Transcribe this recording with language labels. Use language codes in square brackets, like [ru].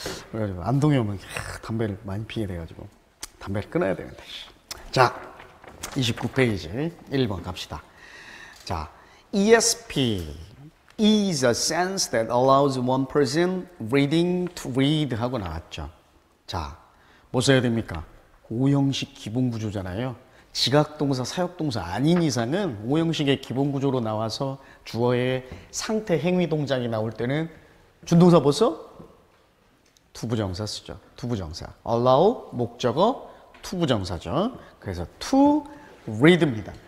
[ko] 그래가지고 안동에 오면 담배를 많이 피게 돼가지고 담배를 끊어야 되는데. 자, 29페이지 1번 갑시다. [en] 자, ESP is a sense that allows one person reading to read [ko] 하고 나왔죠. 자, 뭐 써야 됩니까? 오형식 기본 구조잖아요. 지각동사, 사역동사 아닌 이상은 오형식의 기본 구조로 나와서 주어의 상태, 행위, 동작이 나올 때는 준동사 뭐 써? 투부정사 쓰죠. 투부정사. allow, 목적어, 투부정사죠. 그래서 to read입니다.